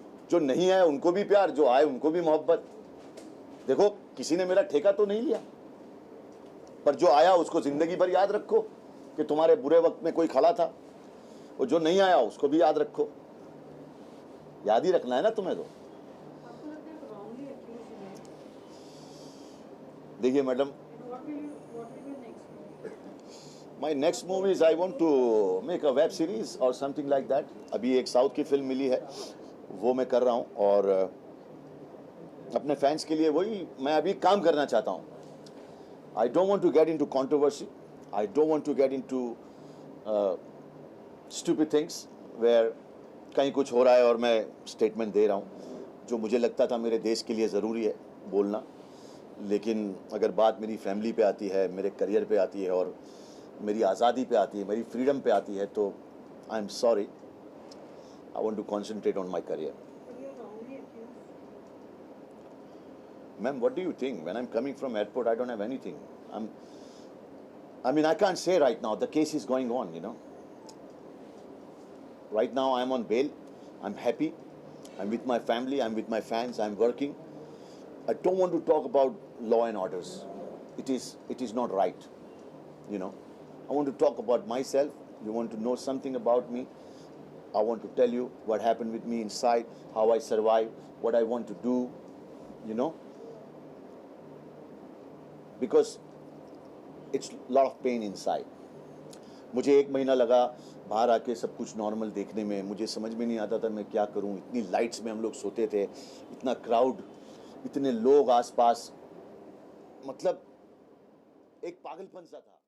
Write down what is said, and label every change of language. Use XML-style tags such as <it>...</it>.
<hi>जो नहीं आए उनको भी प्यार, जो आए उनको भी मोहब्बत। देखो, किसी ने मेरा ठेका तो नहीं लिया, पर जो आया उसको ज़िंदगी भर याद रखो कि तुम्हारे बुरे वक्त में कोई खड़ा था, और जो नहीं आया उसको भी याद रखो। याद ही रखना है ना तुम्हें। तो आपको लगता है</hi> <en>wrongly accused</en> <hi>हैं? देखिए madam,</hi> <en>What will your next move? My next movies I want to make a web series और something like that.</en> <hi>अभी एक साउथ की फिल्म मिली है, वो मैं कर रहा हूँ, और अपने फैंस के लिए वही मैं अभी काम करना चाहता हूँ।</hi> <en>I don't want to get into controversy, I don't want to get into stupid things where</en> <hi>कहीं कुछ हो रहा है और मैं स्टेटमेंट दे रहा हूँ। जो मुझे लगता था मेरे देश के लिए ज़रूरी है बोलना, लेकिन अगर बात मेरी फैमिली पे आती है, मेरे करियर पे आती है, और मेरी आज़ादी पे आती है, मेरी फ्रीडम पे आती है, तो</hi> <en>I am sorry, I want to concentrate on my career. But you're wrongly accused. Ma'am, what do you think? When I'm coming from airport, I don't have anything. I mean, I can't say right now. The case is going on, you know. Right now, I'm on bail. I'm happy. I'm with my family. I'm with my fans. I'm working. I don't want to talk about law and orders. It is not right, you know. I want to talk about myself. You want to know something about me. I want to tell you what happened with me inside, how I survived, what I want to do, you know. Because it's a lot of pain inside.</en> <hi>मुझे 1 महीना लगा बाहर आके सब कुछ normal देखने में। मुझे समझ में नहीं आता था मैं क्या करूं। इतनी लाइट्स में हम लोग सोते थे, इतना क्राउड, इतने लोग आसपास, मतलब एक पागलपन सा था।</hi>